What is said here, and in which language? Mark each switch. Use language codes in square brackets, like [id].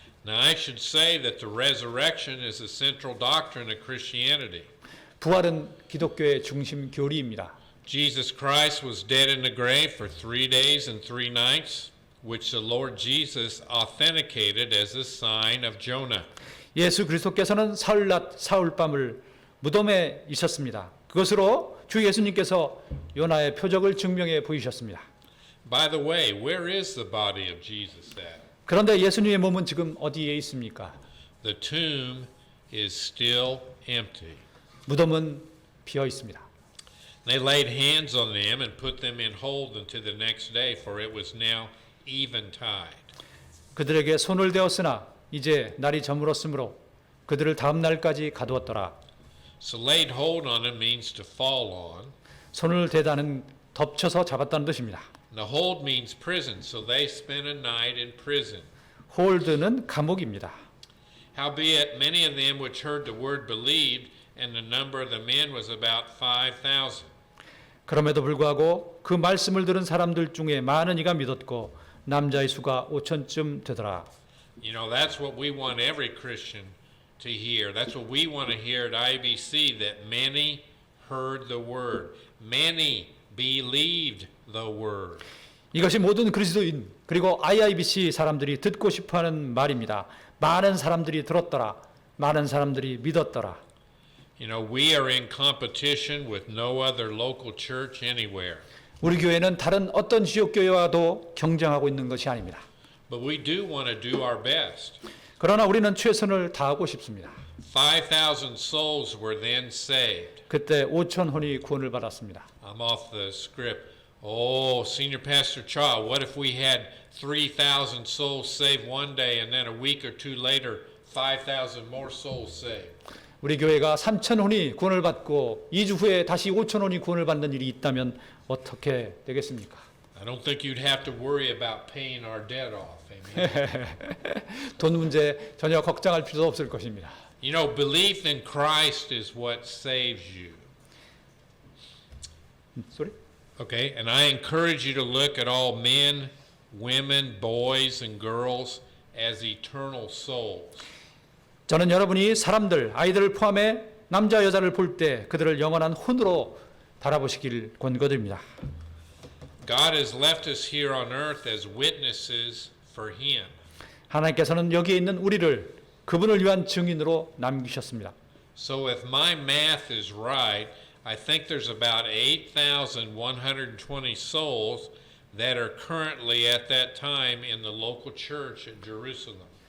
[en] Now I should say that the resurrection is the central doctrine of Christianity. [ko] 부활은 기독교의 중심 교리입니다. [en] Jesus Christ was dead in the grave for 3 days and 3 nights, which the Lord Jesus authenticated as a sign of Jonah. [ko] 예수 그리스도께서는 사흘낮 사흘밤을 무덤에 있었습니다. 그것으로 주 예수님께서 요나의 표적을 증명해 보이셨습니다. [en] By the way, where is the body of Jesus at? [ko] 그런데 예수님의 몸은 지금 어디에 있습니까? [en] The tomb is still empty. [ko] 무덤은 비어 있습니다. [en] They laid hands on them and put them in hold until the next day, for it was now eventide. [ko] 그들에게 손을 대었으나 이제 날이 저물었으므로 그들을 다음 날까지 가두었더라. [en] So laid hold on him means to fall on. [ko] 손을 대다는 덮쳐서 잡았다는 뜻입니다. [en] The hold means prison, so they spent a night in prison. [ko] 홀드는 감옥입니다. [en] Howbeit, many of them which heard the word believed, and the number of the men was about 5,000. [ko] 그럼에도 불구하고 그 말씀을 들은 사람들 중에 많은 이가 믿었고 남자의 수가 5천쯤 되더라. [en] You know, that's what we want every Christian to hear. That's what we want to hear at IBC, that many heard the word. Many believed the word. [ko] 이것이 모든 그리스도인 그리고 IIBC 사람들이 듣고 싶어하는 말입니다. 많은 사람들이 들었더라. 많은 사람들이 믿었더라. [en] You know, we are in competition with no other local church anywhere. [ko] 우리 교회는 다른 어떤 지역 교회와도 경쟁하고 있는 것이 아닙니다. [en] But we do want to do our best. [ko] 그러나 우리는 최선을 다하고 싶습니다. [en] 5,000 souls were then saved. [ko] 그때 5천 혼이 구원을 받았습니다. [en] I'm off the script. Oh, Senior Pastor Cha, what if we had 3,000 souls saved one day and then a week or two later 5,000 more souls saved? [ko] 우리 교회가 3천 혼이 구원을 받고 2주 후에 다시 5천 혼이 구원을 받는 일이 있다면 어떻게 되겠습니까? [en] I don't think you'd have to worry about paying our debt off. Amen. [ko] 돈 문제 전혀 걱정할 필요도 없을 것입니다. [en] You know, belief in Christ is what saves you. [ko] 소리? [en] Okay, and I encourage you to look at all men, women, boys, and girls as eternal souls. [ko] 저는 여러분이 사람들, 아이들을 포함해 남자 여자를 볼 때 그들을 영원한 혼으로 바라보시길 권고드립니다. [en] God has left us here on earth as witnesses for Him. [ko] 하나님께서는 여기에 있는 우리를 그분을 위한 증인으로 남기셨습니다. [en] So if my math is right, I think there's about 8,120 souls that are currently at that time in the local church at Jerusalem.